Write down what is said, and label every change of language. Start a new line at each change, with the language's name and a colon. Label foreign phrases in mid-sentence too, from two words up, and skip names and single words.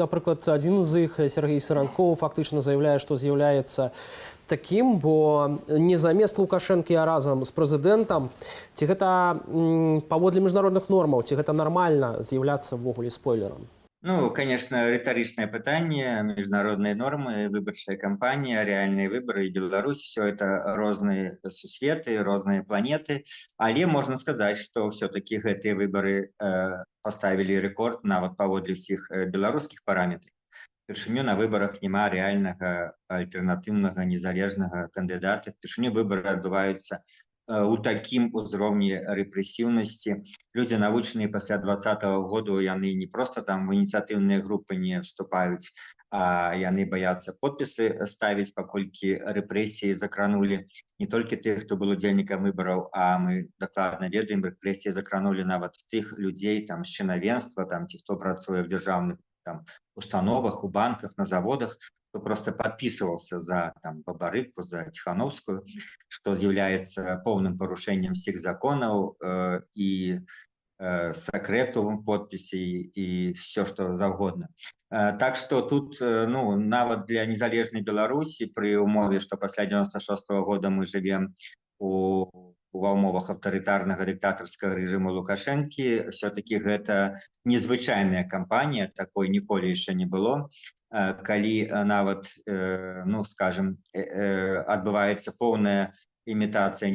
Belarusian: Напрыклад, адзін з іх, Сергей Саранкоў, фактычна заяўляе, што з'яўляецца такім, бо не замест Лукашэнкі, а разам з прэзідэнтам. Ці гэта паводле міжнародных нормаў, ці гэта нармальна з'яўляцца ўвогуле спойлерам? Ну, конечно, рыторычное пытанне,
Russian: международные нормы, выборчая кампания, реальные выборы и Беларусь, все это разные сусветы, разные планеты. Але можно сказать, что все-таки эти выборы поставили рекорд
Belarusian: нават паводле
Russian: всех белорусских параметров.
Belarusian: Впершыню на выборах няма реального альтернативного незалежного кандидата. Впершыню выборы отбываются у такім узроўні рэпрэсіўнасці. Людзі навучаныя пасля 2020 году, яны не просто там в ініцыятыўныя групы не вступаюць, а яны баяцца подпісы ставіць, паколькі рэпрэсіі закранулі не толькі тых, хто был удзельнікам выбараў, а мы дакладна ведаем, рэпрэсіі закранулі нават тых людзей там з чынавенства, там ці хто працуе в дзяржаўных там установах, у банках, на заводах,
Russian: кто просто подписывался за там Бабарыку, за Тихановскую, что является полным порушением всех законов и секрету подписей и все, что завгодно. Так что тут, ну, нават для незалежной Беларуси, при умове, что после 96-го года мы живем
Belarusian: ва ўмовах аўтарытарнага дыктатарскага рэжыму Лукашэнкі, все-таки гэта незвычайная кампанія, такой ніколі яшчэ не было, калі нават, ну, скажем, адбываецца поўная імітацыя